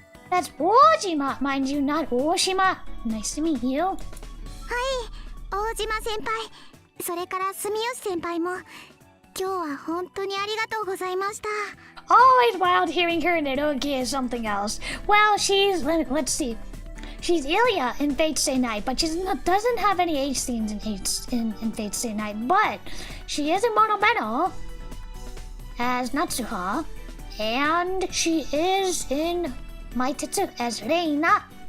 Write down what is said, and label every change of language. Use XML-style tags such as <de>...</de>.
<en>That's Ojima, mind you, not Oshima. Nice to meet you.</en> <ja>はい、大島先輩、それから住吉先輩も今日は本当にありがとうございました。</ja> <en>Always wild hearing her in eroge is something else. Well, let's see. She's Ilya in Fate Stay Night, but she doesn't have any age scenes in Fate Stay Night. But she is in Moto as Natsuha, and she is in Maitetsu as Reina.</en>